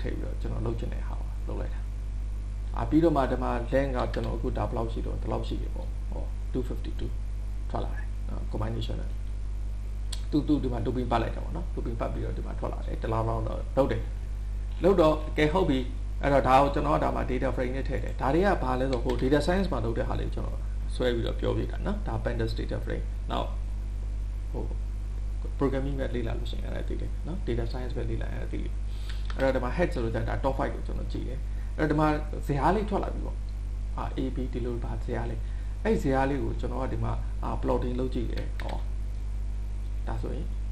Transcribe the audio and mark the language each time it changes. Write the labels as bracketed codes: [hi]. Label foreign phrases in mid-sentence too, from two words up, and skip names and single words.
[my] ည့်ပြီးတော့ကျွန်တော်လုပ်ချင်တဲ့ဟာကိုလုပ်လိုက်တာပြီးတော့မှဒီမှာ length ကကျွန်တော်အခုဒါဘယ်လောက်ရှိတော့ဒီလောက်ရှိပြီပေါ့252ထွက်လာတယ်combination နဲ့တူဒီမှာ looping ပတ်လိုက်တာပေါ့နော် looping ပတ်ပြီးတော့ဒီမှာထွက်လာတယ်တလားတော့လုပ်တယ်လုပ်တော့ကဲဟုတ်ပြီအဲ့တော့ဒါကိုကျွန်တော်ကဒါမှာ [en] data frame [my] နဲ့ထည့်တယ်ဒါတွေကဘာလဲဆိုဟို [en] data science [my] မှာလုပ်တဲ့ဟာလေးကျွန်တော်ဆွဲပြီးတော့ပြောပြတာနော်ဒါ [en] pandas data frame [my] နောက် programming ပဲလေ့လာလို့ရှိရင်အဲ့ဒါသိတယ်နော် [en] data science [my] ပဲလေ့လာအဲ့ဒါသိတယ်အဲ့တော့ဒီမှာ head ဆိုလို့ဒါ top 5ကိုကျွန်တော်ကြည့်တယ်အဲ့တော့ဒီမှာဇယားလေးထွက်လာပြီပေါ့a b ဒီလိုပါဇယားလေးအဲ့ဇယားလေးကိုကျွန်တော်ကဒီမှာplotting လုပ်ကြည့်တယ်ဒါဆိုရင်